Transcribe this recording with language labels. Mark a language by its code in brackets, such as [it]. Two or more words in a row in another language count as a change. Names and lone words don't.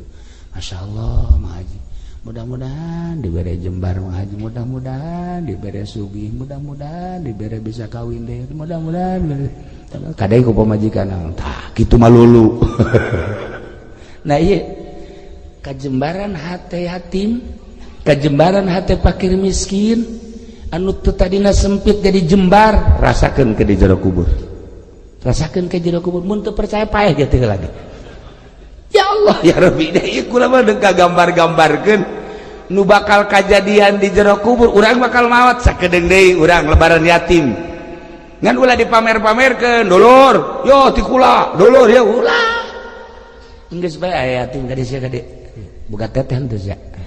[ar] ما شاء الله [su] Mama Haji mudah-mudahan dibere jembar Mama Haji mudah-mudahan dibere sugih mudah-mudahan dibere bisa kawin deh mudah-mudahan kadang ku pamajikan tah kitu mah lulu. Nah iya kajembaran hate yatim kajembaran hate fakir miskin anu teu tadina sempit jadi jembar rasakeun ke di jero kubur rasakeun ke jero kubur mun teu percaya paeh ge teu lagi. [ar] يا الله يا ربي [su] da ieu kula mah deuk kagambar-gambarkeun nu bakal kajadian di jero kubur urang bakal maot sakedeung deui urang lebaran yatim ngan ulah dipamer-pamerkeun dulur yo ti kula dulur ya ulah geus bae aya yatim ka dieu gede boga teteh teu sia